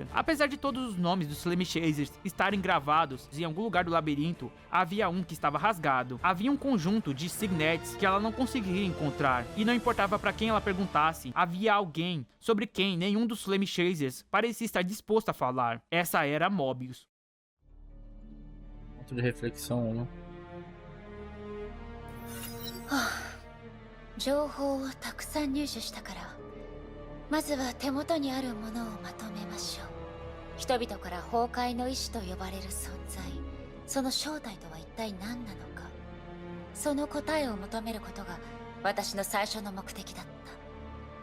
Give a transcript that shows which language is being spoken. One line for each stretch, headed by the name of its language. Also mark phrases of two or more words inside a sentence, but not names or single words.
Portuguese: Apesar de todos os nomes dos Flame Chasers estarem gravados em algum lugar do labirinto, havia um que estava rasgado. Havia um conjunto de signets que ela não conseguia encontrar, e não importava para quem ela perguntasse, havia alguém sobre quem nenhum dos Flame Chasers parecia estar disposto a falar. Essa era Mobius. Ponto de reflexão, né?
Japanese: 情報をたくさん入手したから、まずは手元にあるものをまとめましょう。人々から崩壊の意志と呼ばれる存在、その正体とは一体何なのか、その答えを求めることが私の最初の目的だった。